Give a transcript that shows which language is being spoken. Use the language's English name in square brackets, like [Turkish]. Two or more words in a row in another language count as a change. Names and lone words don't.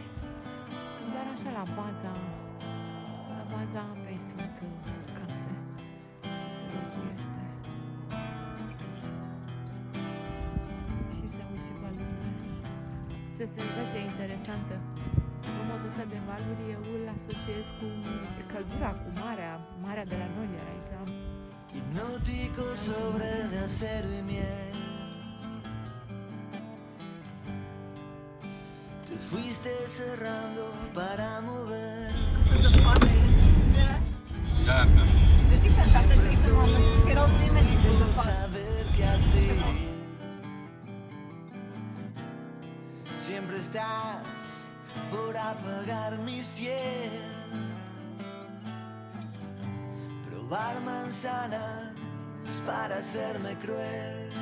[Romanian] Doar așa la baza apei sunt case și se locuiește. Și se auzi și valurile. Ce senzație interesantă! Zgomotul ăsta de valuri eu îl asociez cu căldura, cu marea de la noi era aici. [Spanish] Hipnótico sobre de acero y miel. Te fuiste cerrando para mover. [Romanian] Gata. Să știi că în 76 când m-am născut erau primele de zăpadă. [Spanish] Saber qué hacer. Siempre estás por apagar mi cielo. Probar manzanas para hacerme cruel.